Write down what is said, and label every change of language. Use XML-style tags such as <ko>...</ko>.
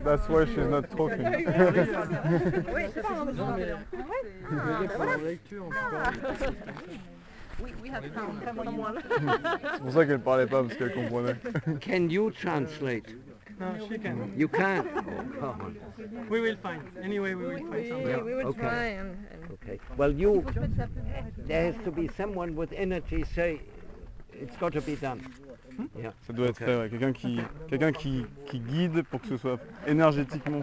<en>That's why she's not talking.</en> <fr>Oui, c'est pas un Non, mais je veux dire, pour la lecture, on peut parler.</fr> <en>We have someone.</en> <fr>C'est pour ça qu'elle parlait pas, parce qu'elle comprenait.</fr> <en>Can you translate? No, she can. You can't. Oh, come on. We will find. Anyway, we will find something. We will Okay. try and Okay. Well, you.</en> <fr>faut mettre ça plus.</fr> <en>There has to be someone with energy. Say, it's got to be done. Yeah.</en> <fr>Ça doit être fait, ouais. Quelqu'un qui guide pour que ce soit énergétiquement.</fr>